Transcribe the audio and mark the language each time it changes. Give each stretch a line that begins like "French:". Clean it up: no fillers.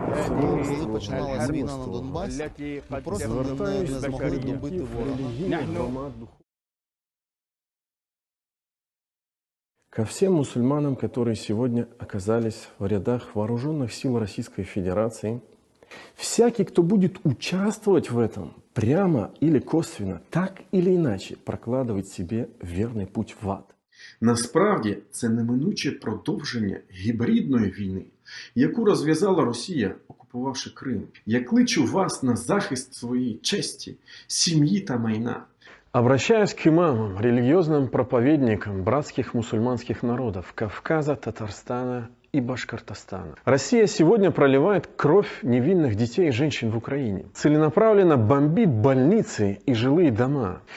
Ukrainian: Ну, коли починалася війна на Донбасі, ми просто не змогли добити ворога.
Russian: Ко всем мусульманам, которые сегодня оказались в рядах вооруженных сил Российской Федерации, всякий, кто будет участвовать в этом, прямо или косвенно, так или иначе, прокладывать себе верный путь в ад.
Ukrainian: Насправді, це неминуче продовження гібридної війни, яку розв'язала Росія, окупувавши Крим. Я кличу вас на захист своєї честі, сім'ї та майна.
Russian: Обращаюсь к имамам, религиозным проповедникам братских мусульманских народов Кавказа, Татарстана и Башкортостана. Россия сегодня проливает кровь невинных детей и женщин в Украине. Целенаправленно бомбит больницы и жилые дома.